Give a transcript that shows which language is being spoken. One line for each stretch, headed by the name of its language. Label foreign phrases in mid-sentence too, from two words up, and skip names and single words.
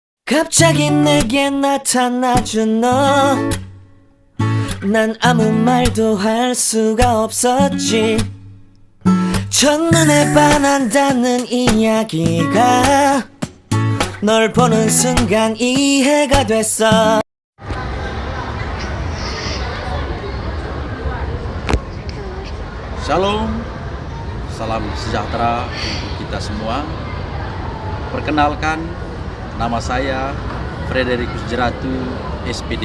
Korean: 갑자기 내게 나타나준 너, 난 아무 말도 할 수가 없었지. 첫눈에 반한다는 이야기가 널 보는 순간 이해가 됐어.
Indonesian: Shalom, salam sejahtera untuk kita semua. Perkenalkan, nama saya Frederikus Jeratu, SPD.